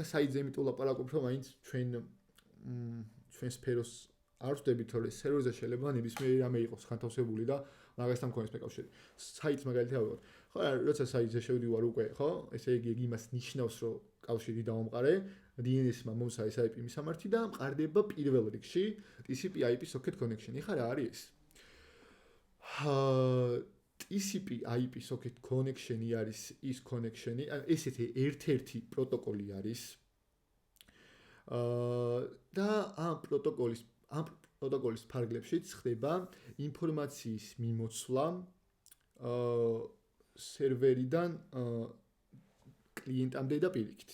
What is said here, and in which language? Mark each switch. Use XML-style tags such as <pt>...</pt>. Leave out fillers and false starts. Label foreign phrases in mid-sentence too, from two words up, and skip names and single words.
<ka>ეხლა საიტზე იმიტომ ლაპარაკობ, რომ მაინც ჩვენ სფეროს არ ვხვდებით, რომ სერვერზე შეიძლება ნებისმიერი რამე იყოს განთავსებული და მაგასთან მქონდეს მეკავშირი. საიტს მაგალითად ავიღოთ. ხო, როცა საიტზე შევდივარ უკვე, ხო? ესე იგი იმას ნიშნავს, რომ კავშირი დავამყარე, DNS-მა მომსა ეს IP მისამართი და მყარდება პირველ რიგში TCP/IP</ka> <en>socket connection-</en> <ka>ი. ხა რა არის ეს?</ka> <en>TCP/IP socket connection-</en> <ka>ი არის ის connection-ი, ესეთი ერთ-ერთი პროტოკოლი არის. და ამ პროტოკოლის ფარგლებშიც ხდება ინფორმაციის მიმოცვლა სერვერიდან კლიენტამდე და პირიქით.</ka>